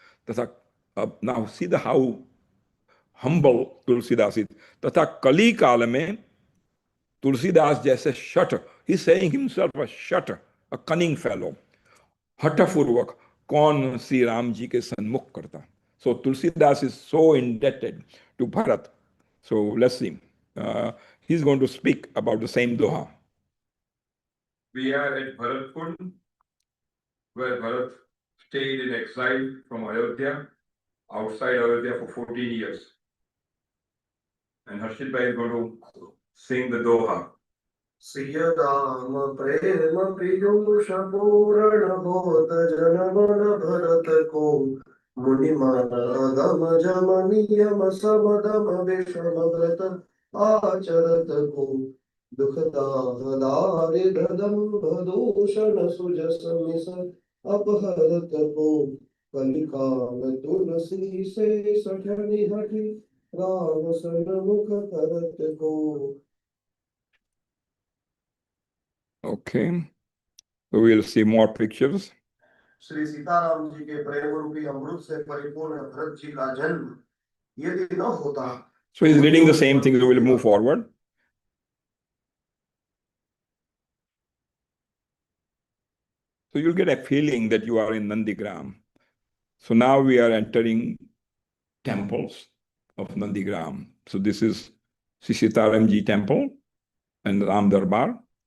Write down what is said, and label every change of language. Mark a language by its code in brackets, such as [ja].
[hi] तथा अब [en] Now see the how humble Tulsidas is. [hi] तथा कली काल में तुलसीदास जैसे शठ, [en] he saying himself a शठ, a cunning fellow, [hi] हठपूर्वक कौन श्री राम जी के सन्मुख करता. [en] So Tulsidas is so indebted to Bharat. So let's see. He's going to speak about the same doha. We are at Bharat Kund, where Bharat stayed in exile from Ayodhya, outside Ayodhya for 14 years. And Harshit Bhai is going to sing the doha. [hi] Siya Ram प्रेम पीयूष पूर्ण होत जनमन भरत को मुनि मन अगम जम नियम समदम विषम व्रत आचरत को दुख दाह दारिद्र दंभ दूषण सुजस मिस अपहरत को कलिकाल तुलसी से सठनी हठी राम सन्मुख करत को. [en] Okay, so we'll see more pictures. [hi] Shri Sitaram ji के प्रेम रूपी अमृत से परिपूर्ण भरत जी का जन्म यदि न होता. [en] So he's reading the same thing, so we'll move forward. So you'll get a feeling that you are in Nandigram. So now we are entering temples of Nandigram. So this is Sitaramji temple and Ram Darbar.